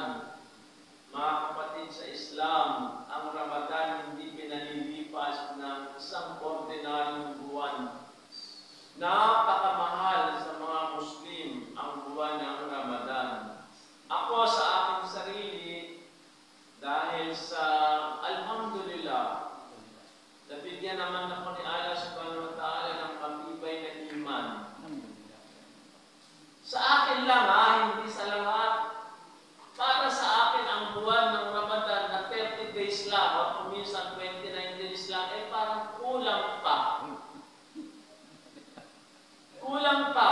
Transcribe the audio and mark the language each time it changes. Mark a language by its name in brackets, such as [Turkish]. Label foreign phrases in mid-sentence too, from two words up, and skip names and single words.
[Filipino] Mga kapatid sa Islam, ang Ramadan hindi pinalilipas ng isang ordinaryong buwan. Napakamahal sa mga Muslim ang buwan ng Ramadan. Ako sa aking sarili, dahil sa alhamdulillah, nabigyan naman ako ni Allah [Arabic] subhanahu wa ta'ala [Filipino] ng pagtibay na iman. Sa akin lang hindi sa lahat. Para sa akin ang buwan ng Ramadan na 30 days lang o kuminsan 29 days lang, parang kulang pa. Kulang pa.